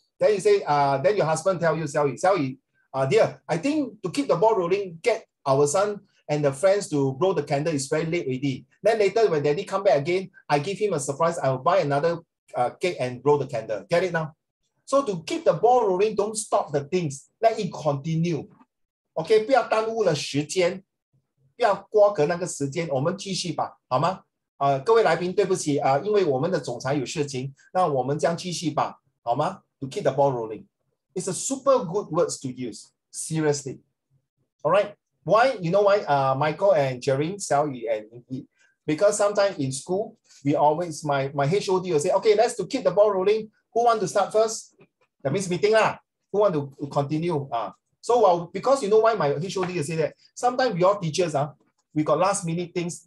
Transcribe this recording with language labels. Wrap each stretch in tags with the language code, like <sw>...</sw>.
<en>Then you say, then your husband tell you, Xiao Yu, dear, I think to keep the ball rolling, get our son and the friends to blow the candle is very late already. Then later when daddy come back again, I give him a surprise. I will buy another cake and blow the candle. Get it now? So to keep the ball rolling, don't stop the things. Let it continue.</en> <zh>Okay, 不要耽误了时间，不要瓜葛那个时间，我们继续吧，好吗？各位来宾，对不起因为我们的总裁有事情，那我们将继续吧，好吗 ？</zh> <en>To keep the ball rolling, it's a super good words to use. Seriously, all right. Why? You know why? Michael and Jerry, Xiao Yu and Yi, because sometimes in school we always my HOD will say, okay, let's to keep the ball rolling. Who want to start first? That means meeting lah. Who want to continue? So because you know why my HOD will say that sometimes we all teachers we got last minute things.</en>